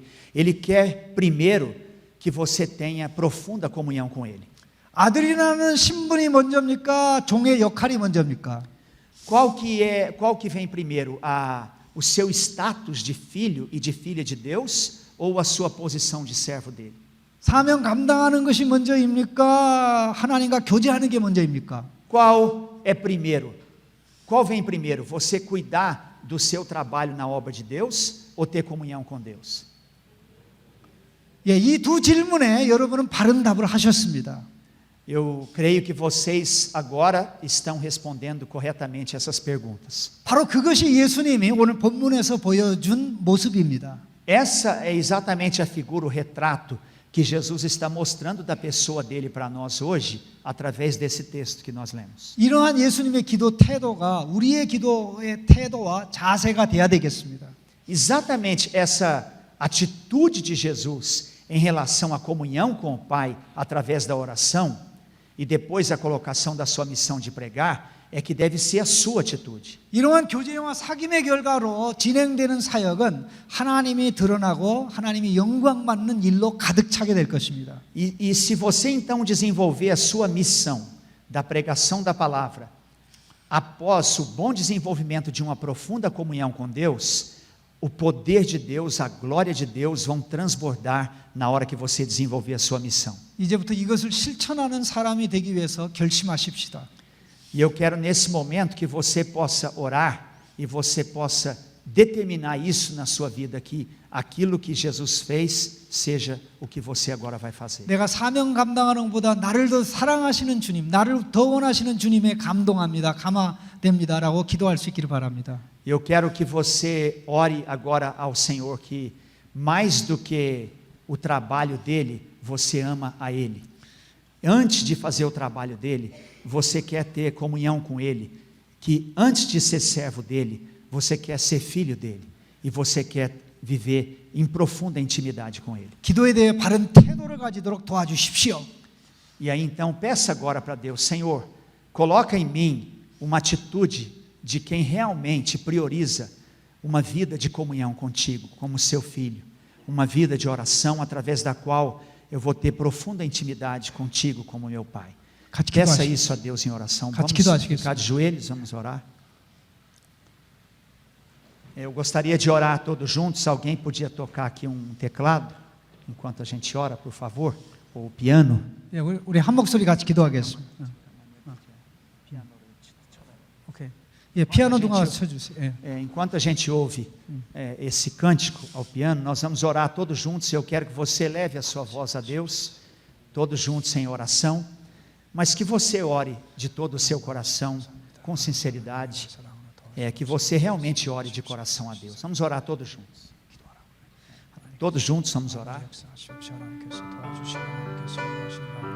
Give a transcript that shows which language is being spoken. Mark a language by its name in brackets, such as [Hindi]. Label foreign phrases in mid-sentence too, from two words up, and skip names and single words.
[Portuguese] Ele quer primeiro que você tenha profunda comunhão com Ele. [Korean] 아들이라는 신분이 먼저입니까? 종의 역할이 먼저입니까? [Portuguese] Qual que vem primeiro? O seu status de filho e de filha de Deus ou a sua posição de servo dele? [Korean] 사명 감당하는 것이 먼저입니까? 하나님과 교제하는 게 먼저입니까? [Portuguese] Qual é primeiro? Qual vem primeiro? Você cuidar do seu trabalho na obra de Deus ou ter comunhão com Deus? [Korean] 예, 이 두 질문에 여러분은 바른 답을 하셨습니다. [Portuguese] Eu creio que vocês agora estão respondendo corretamente essas perguntas. [Korean] 바로 그것이 예수님이 오늘 본문에서 보여준 모습입니다. [Portuguese] Essa é exatamente a figura, o retrato que Jesus está mostrando da pessoa dele para nós hoje, através desse texto que nós lemos. [Korean] 이러한 예수님의 기도 태도가 우리의 기도의 태도와 자세가 돼야 되겠습니다. [Portuguese] Exatamente essa atitude de Jesus em relação à comunhão com o Pai, através da oração, e depois a colocação da sua missão de pregar, é que deve ser a sua atitude. [Korean] 이러한 교제와 사귐의 결과로 진행되는 사역은 하나님이 드러나고 하나님이 영광 받는 일로 가득 차게 될 것입니다. [Portuguese] E se você então desenvolver a sua missão da pregação da palavra, após o bom desenvolvimento de uma profunda comunhão com Deus, o poder de Deus, a glória de Deus vão transbordar na hora que você desenvolver a sua missão. [Korean] 이제부터 이것을 실천하는 사람이 되기 위해서 결심하십시다. [Portuguese] E eu quero nesse momento que você possa orar e você possa determinar isso na sua vida, que aquilo que Jesus fez seja o que você agora vai fazer. [Korean] 내가 사명 감당하는 것보다 나를 더 사랑하시는 주님, 나를 더 원하시는 주님에 감동합니다. 감화됩니다라고 기도할 수 있기를 바랍니다. [Portuguese] Eu quero que você ore agora ao Senhor que mais do que o trabalho dele, você ama a ele. Antes de fazer o trabalho dele, você quer ter comunhão com ele, que antes de ser servo dele, você quer ser filho dele e você quer viver em profunda intimidade com ele. [Korean] 기도에 대해 바른 태도를 가지도록 도와주십시오. [Portuguese] E aí então peça agora para Deus, Senhor, coloca em mim uma atitude de quem realmente prioriza uma vida de comunhão contigo, como seu filho, uma vida de oração através da qual eu vou ter profunda intimidade contigo como meu Pai. Peça isso a Deus em oração. Vamos ficar de joelhos, vamos orar. Eu gostaria de orar todos juntos. Alguém podia tocar aqui um teclado enquanto a gente ora, por favor, ou piano. [Korean] 예, 우리 한 목소리 같이 기도하겠습니다. 오케이. 예, 피아노 동안 쳐주세요. 예. [Portuguese] Enquanto a gente ouve esse cântico ao piano, nós vamos orar todos juntos. Eu quero que você leve a sua voz a Deus, todos juntos em oração, mas que você ore de todo o seu coração, com sinceridade, que você realmente ore de coração a Deus. Vamos orar todos juntos. Todos juntos vamos orar. [Korean] 역사하십시오. 하나님께서 도와주시고 하나님께서 인도하시는 가운데